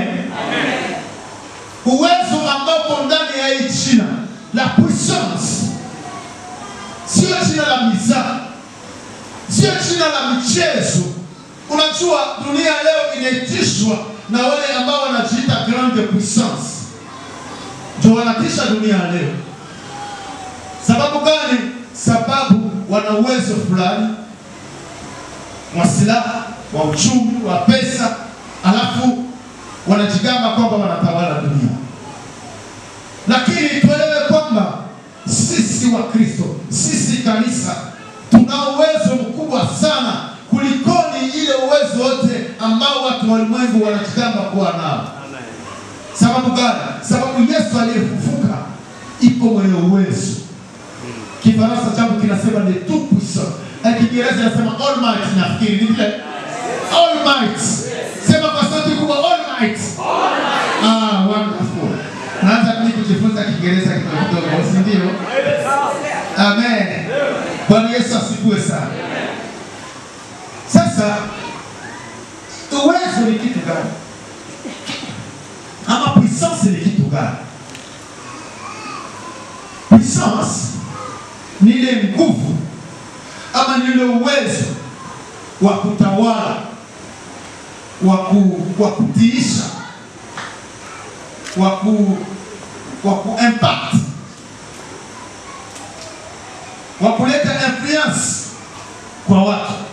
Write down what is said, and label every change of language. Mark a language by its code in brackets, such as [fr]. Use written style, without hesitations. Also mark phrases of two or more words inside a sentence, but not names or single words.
[sw] Amen. Uwezo ambao uko ndani ya hii jina, [fr] la puissance. [sw] Sio jina la mizaa, sio jina la michezo. Unajua dunia leo inaitishwa na wale ambao wanajiita [fr] grande puissance. [sw] Ndio wanatisha dunia leo. Sababu gani? Sababu wana uwezo fulani wa silaha, wa uchumi, wa pesa, alafu wanajigamba kwamba wanatawala dunia. Lakini tuelewe kwamba sisi wa Kristo, sisi kanisa, tuna uwezo mkubwa sana kulikoni ile uwezo wote ambao watu wa ulimwengu wanajigamba kuwa nao. Sababu gani? Sababu Yesu aliyefufuka iko mwenye uwezo. Kifaransa changu kinasema ni [fr] tout puissant. [sw] Kiingereza kinasema almighty, nafikiri ni vile. Almighty. Sema kwa sauti kubwa almighty. Ah, wonderful. Naanza mimi kujifunza Kiingereza kidogo, si ndio? Amen. Bwana Yesu asifiwe sana. Sasa uwezo ni kitu gani? Ama puissance ni kitu gani? Puissance ni ile nguvu ama ni ile uwezo wa kutawala, wa kutiisha, wa ku impact, wa kuleta influence kwa watu.